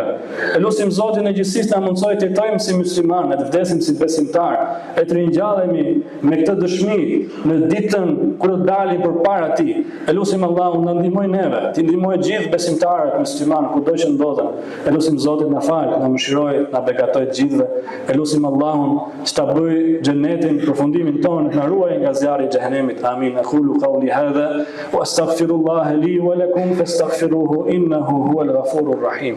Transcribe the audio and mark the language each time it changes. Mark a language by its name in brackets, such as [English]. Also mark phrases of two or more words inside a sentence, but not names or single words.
[Albanian] E lutim Zotin e gjithësisë na mundsoj të jetojmë si muslimanë, të vdesim si besimtarë, e të ringjallemi me këtë dëshmi në ditën kur të dalim përpara Tij. E lutim Allahun na ndihmojë neve, të ndihmojë gjithë besimtarët muslimanë kudo që ndodhen. E lutim Zotin na fal, na mëshiroj, na beqatoj të gjithëve. E lutim Allahun që ta bëj xhenetin përfundimin tonë, na ruaj nga zjarri i xhehenemit. Amin. [Arabic] أقول قولي هذا وأستغفر الله لي ولكم فاستغفروه إنه هو الغفور الرحيم.